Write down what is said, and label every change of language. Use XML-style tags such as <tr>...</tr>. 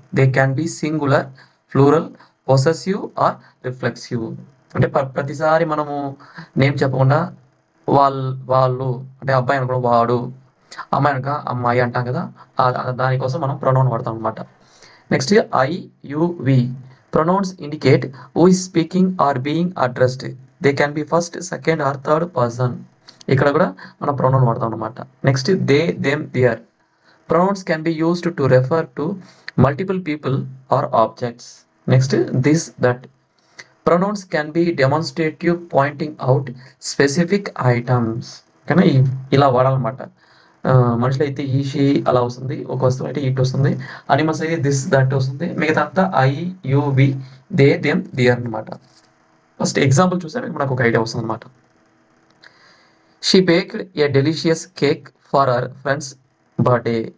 <en>They can be singular, plural, possessive or reflexive.</en> <te>అంటే ప్రతిసారి మనము నేమ్ చెప్పకుండా వాళ్ళు అంటే అబ్బాయి అనుకో వాడు, అమ్మాయి అనుక అమ్మాయి అంటాం కదా, దానికోసం మనం ప్రొనౌన్ వాడతాం అనమాట.</te> <en>Next I, you, we. Pronouns indicate who is speaking or being addressed. They can be first, second or third person.</en> <te>ఇక్కడ కూడా మనం ప్రొనౌన్ వాడతాం అనమాట.</te> <en>Next they, them, there. Pronouns can be used to refer to multiple people or objects. Next this, that. Pronouns can be demonstrative, pointing out specific items.</en> <te>కానీ ఇలా వాడాలన్నమాట. మనుషులు అయితే ఈ, షీ అలా వస్తుంది, ఒక వస్తువు అయితే ఇట్ వస్తుంది, అనిమల్స్ అయితే దిస్, దట్ వస్తుంది, మిగతా అంతా I, you, we, they, them, there అనమాట. ఫస్ట్ ఎగ్జాంపుల్ చూస్తే మనకు ఒక ఐడియా వస్తుంది అనమాట.</te> <en>She baked a delicious cake for her friends birthday.</en>